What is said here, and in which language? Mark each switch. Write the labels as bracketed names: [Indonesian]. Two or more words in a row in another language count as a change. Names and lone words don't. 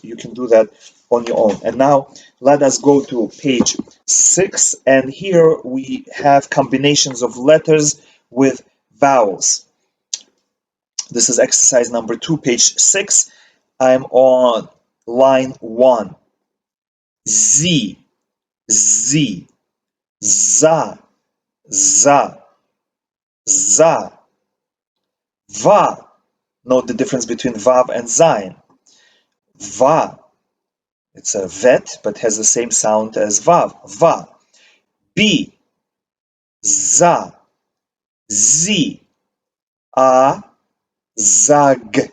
[English] You can do that on your own. And now let us go to page 6, and here we have combinations of letters with vowels. This is exercise number 2, page 6. I'm on line 1. [Hebrew] Z, Z, za, za, za, va. [English] Note the difference between vav and zayin. Va, it's a vet, but has the same sound as vav. [Hebrew] Va. B, za, z, a, zag.